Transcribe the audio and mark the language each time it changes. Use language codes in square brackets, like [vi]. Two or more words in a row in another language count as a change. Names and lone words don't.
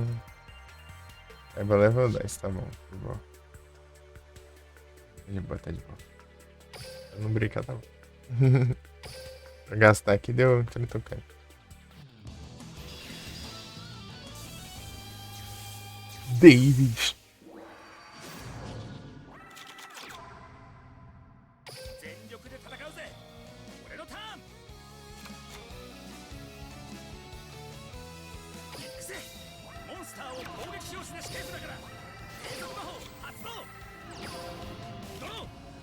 [pt] Kaiba level 10, tá bom. De boa. De boa, tá de boa. Pra não brincar, tá bom. Pra gastar aqui deu 30 Kaiba. David. [ja] 全力で戦うぜ。俺のターン。行くぜ。モンスターを攻撃表示で指定だから。継続魔法発動。ドロー。